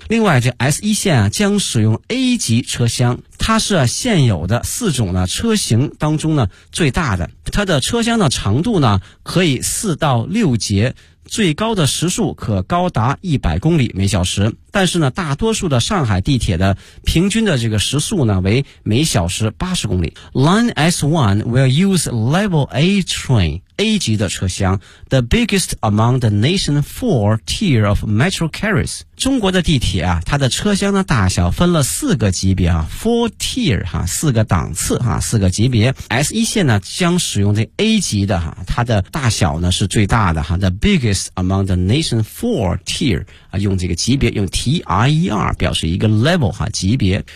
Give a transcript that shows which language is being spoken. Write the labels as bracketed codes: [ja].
[zh] 另外这 S1 线啊将使用 A 级车厢，它是啊现有的四种呢车型当中呢最大的。它的车厢的长度呢可以4到6节，最高的时速可高达100公里每小时。但是呢大多数的上海地铁的平均的这个时速呢为每小时80公里。 [en] Line S1 will use Level A train, [zh] A 级的车厢， [en] the biggest among the nation 4 tier of metro carriers. [zh] 中国的地铁啊，它的车厢的大小分了四个级别啊， 4 tier, 啊四个档次啊，四个级别。 S1 线呢将使用这 A 级的啊，它的大小呢是最大的啊， [en] the biggest among the nation 4 tier, [zh] 啊用这个级别，用TIER 表示一个 level 哈级别。